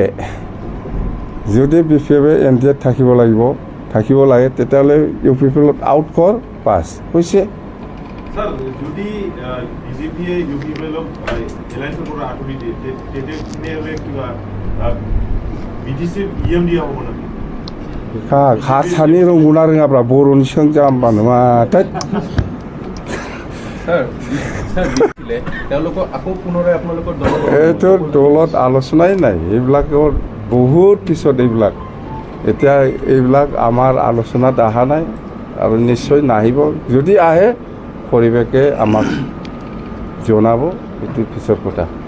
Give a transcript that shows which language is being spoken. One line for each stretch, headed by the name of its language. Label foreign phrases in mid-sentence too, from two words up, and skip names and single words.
Assamese: যদি বিপিএফে NDAত থাকিব লাগে তেতিয়াহ'লে ইউপিপিএলত আউট কৰ, পাছ হৈছে। স্যার, যদি বিজেপিয়ে ইউপিপিএলক এলায়েন্সৰ পৰা আঁতৰি দিয়ে তেতিয়াহ'লে কিবা বিটিচিৰ EM দিয়া হ'ব নেকি?
Bodo: হাতসানি रोंगौना रोङाब्रा बर'नि सोंजा होमबा नङा।
Assamese: এইটো দলত আলোচনাই নাই, এইবিলাকৰ বহুত পিছত এইবিলাক। এতিয়া এইবিলাক আমাৰ আলোচনাত অহা নাই আৰু নিশ্চয় নাহিব। যদি আহে পৰিৱেশে আমাক জনাব, এইটো পিছৰ কথা।